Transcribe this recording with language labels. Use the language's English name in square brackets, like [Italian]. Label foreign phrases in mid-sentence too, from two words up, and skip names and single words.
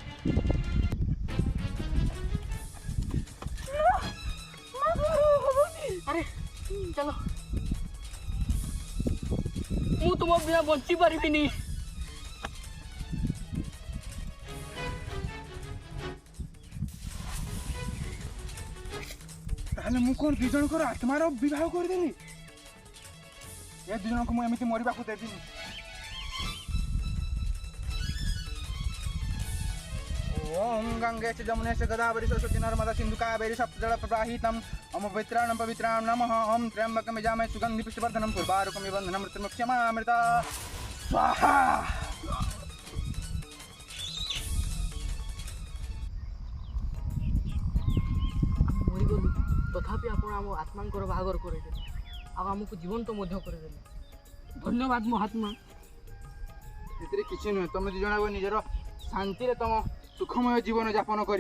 [Odia] ଆରେ ଚାଲ, ମୁଁ ତୁମ ବିନା ବଞ୍ଚି ପାରିବିନି। ତାହେଲେ ମୁଁ କ'ଣ ଦି ଜଣଙ୍କର ଆତ୍ମାର ବିବାହ କରିଦେବି? ଏ ଦି ଜଣଙ୍କୁ ମୁଁ ଏମିତି ମରିବାକୁ ଦେବିନି। [Sanskrit] ओम गंगे च जमुने च गोदावरी सरस्वती नर्मदा सिंधु कावेरी सप्तजल प्रवाहितम् ओम पवित्राणां पवित्राणां नमः। ओम त्र्यंबकं यजामहे सुगंधि पुष्टिवर्धनं उर्वारुकं निबन्धनं मृत्युमुक्षमामृता स्वाहा। [Odia] ମରିଗଲୁ ତଥାପି ଆପଣ ଆମ ଆତ୍ମାଙ୍କର ବାହାଘର କରେଇଦେଲେ, ଆଉ ଆମକୁ ଜୀବନ୍ତ ମଧ୍ୟ କରେଇଦେଲେ। ଧନ୍ୟବାଦ ମହାତ୍ମା। ଏଥିରେ କିଛି ନୁହେଁ, ତମେ ଦି ଜଣ ନିଜର ଶାନ୍ତିରେ ତମ ସୁଖମୟ ଜୀବନ ଯାପନ କରିବ।